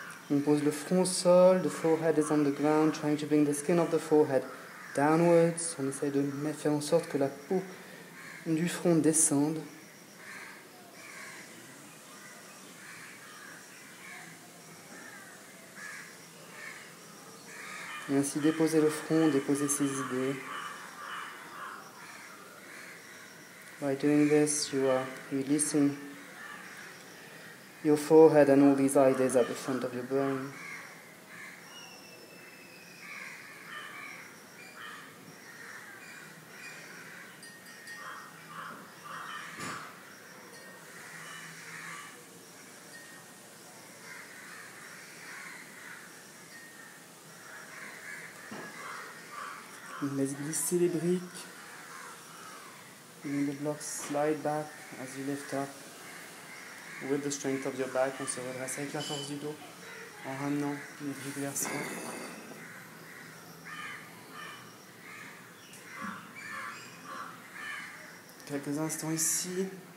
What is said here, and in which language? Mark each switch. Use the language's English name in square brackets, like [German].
[French] On pose le front au sol, [English] the forehead is on the ground, trying to bring the skin of the forehead downwards. [French] On essaye de faire en sorte que la peau du front descende. Et ainsi déposer le front, déposer ses idées. [English] By doing this, you are releasing your forehead and all these ideas at the front of your brain. [French] On laisse glisser les briques. [English] And the blocks slide back as you lift up. With the strength of your back, [French] on se redresse avec la force du dos, en ramenant les briques vers soi. Quelques instants ici.